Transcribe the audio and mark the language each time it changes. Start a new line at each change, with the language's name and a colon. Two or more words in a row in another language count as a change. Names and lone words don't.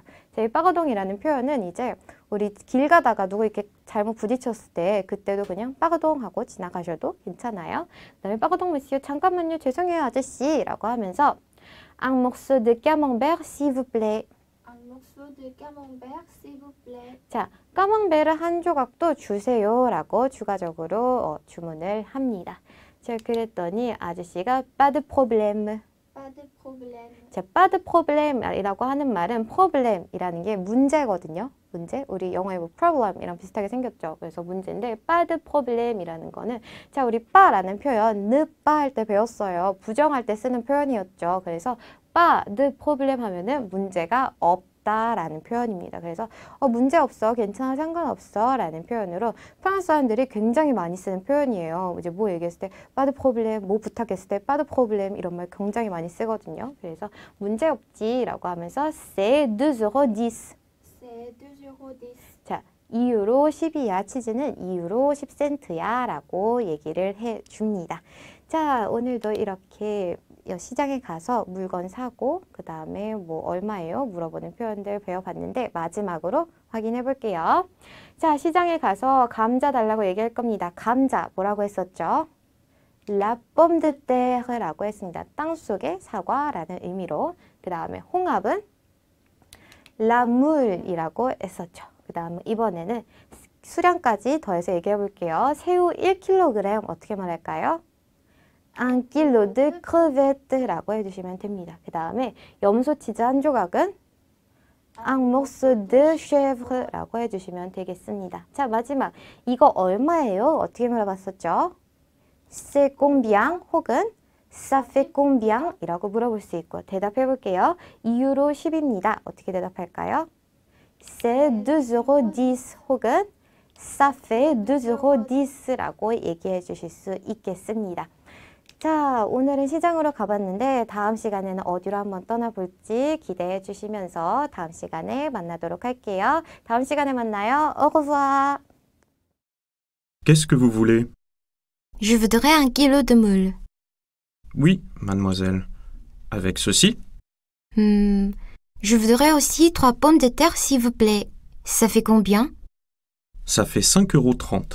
Korean: 자, 이 빠거동이라는 표현은 이제 우리 길 가다가 누구 이렇게 잘못 부딪혔을 때 그때도 그냥 빠거동 하고 지나가셔도 괜찮아요. 그 다음에 빠거동 monsieur, 잠깐만요, 죄송해요 아저씨 라고 하면서
French: Un morceau de camembert, s'il vous plaît. Un morceau de camembert, s'il vous plaît.
Korean: 자, 까망베르 한 조각도 주세요 라고 추가적으로 주문을 합니다. 자, 그랬더니 아저씨가
French: pas de problème. Pas de problème.
Korean: 자,
French: pas de problem
Korean: 이라고 하는 말은 problem이라는 게 문제거든요. 문제. 우리 영어에 뭐 problem이랑 비슷하게 생겼죠. 그래서 문제인데
French: pas de problem
Korean: 이라는 거는 자, 우리 pas라는 표현
French: ne pas
Korean: 할 때 배웠어요. 부정할 때 쓰는 표현이었죠. 그래서
French: pas de problème
Korean: 하면은 문제가 없다라는 표현입니다. 그래서 문제 없어, 괜찮아, 상관없어 라는 표현으로 프랑스 사람들이 굉장히 많이 쓰는 표현이에요. 이제 뭐 얘기했을 때
French: pas de problème,
Korean: 뭐 부탁했을 때
French: pas de problème
Korean: 이런 말 굉장히 많이 쓰거든요. 그래서 문제 없지 라고 하면서
French: c'est 2,10€. C'est 2,10€.
Korean: 자, 2유로 10이야. 치즈는 2유로 10센트야 라고 얘기를 해줍니다. 자, 오늘도 이렇게 시장에 가서 물건 사고 그 다음에 뭐 얼마예요? 물어보는 표현들 배워봤는데 마지막으로 확인해 볼게요. 자, 시장에 가서 감자 달라고 얘기할 겁니다. 감자 뭐라고 했었죠?
French: La pomme de terre 라고 했습니다.
Korean: 땅속의 사과라는 의미로. 그 다음에 홍합은
French: La moule
Korean: 이라고 했었죠. 그 다음 이번에는 수량까지 더해서 얘기해 볼게요. 새우 1kg 어떻게 말할까요?
French: 1 kilo de crevette
Korean: 라고 해주시면 됩니다. 그 다음에 염소 치즈 한 조각은
French: un morceau de chèvre
Korean: 라고 해주시면 되겠습니다. 자, 마지막 이거 얼마예요? 어떻게 물어봤었죠?
French: C'est combien
Korean: 혹은
French: ça fait combien
Korean: 이라고 물어볼 수 있고 대답해 볼게요. 2유로 10입니다. 어떻게 대답할까요?
French: C'est 2,10€
Korean: 혹은
French: ça fait 2,10€
Korean: 라고 얘기해 주실 수 있겠습니다. 자, 오늘은 시장으로 가봤는데 다음 시간에는 어디로 한번 떠나볼지 기대해 주시면서 다음 시간에 만나도록 할게요. 다음 시간에 만나요.
French: Au revoir. Qu'est-ce que vous voulez? Je voudrais 1 kilo de moules. Oui, mademoiselle. Avec ceci? Je voudrais aussi 3 pommes de terre, s'il vous plaît. Ça fait combien? Ça fait 5,30 €.